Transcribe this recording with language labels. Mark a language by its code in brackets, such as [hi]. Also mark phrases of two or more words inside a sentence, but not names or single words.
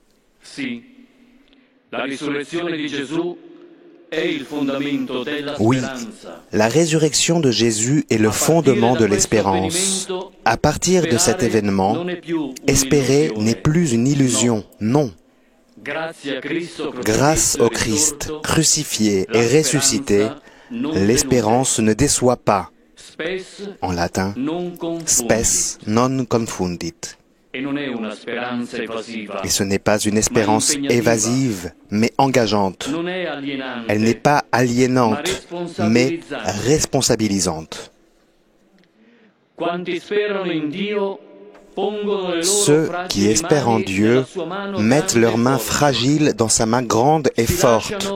[fr] Oui, la résurrection de Jésus est le fondement de l'espérance. À partir de cet événement, espérer n'est plus une illusion, non. Grâce au Christ, crucifié et ressuscité, l'espérance ne déçoit pas. En latin, [la] spes non confundit. [fr] Et ce n'est pas une espérance évasive, mais engageante. Elle n'est pas aliénante, mais responsabilisante. Ceux qui espèrent en Dieu mettent leurs mains fragiles dans sa main grande et forte.